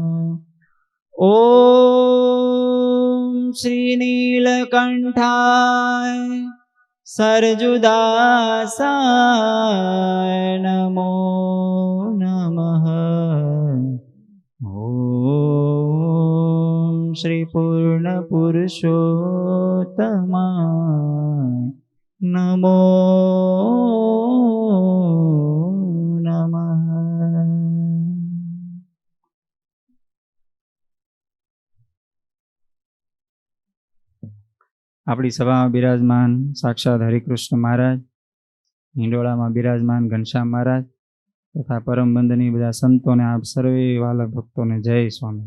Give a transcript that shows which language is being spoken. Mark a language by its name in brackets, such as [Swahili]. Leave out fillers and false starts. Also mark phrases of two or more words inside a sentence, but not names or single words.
[Sanskrit] ओम श्री नीलकंठाय सरजुदासाय नमो नमः। ओम श्री पूर्ण पुरुषोत्तमाय नमो नमः। [Gujarati] આપણી સભામાં બિરાજમાન સાક્ષાત હરિકૃષ્ણ મહારાજ, હિંડોળામાં બિરાજમાન ઘનશ્યામ મહારાજ તથા પરમબંધની બધા સંતોને, આપ સર્વે વાલા ભક્તોને જય સ્વામી.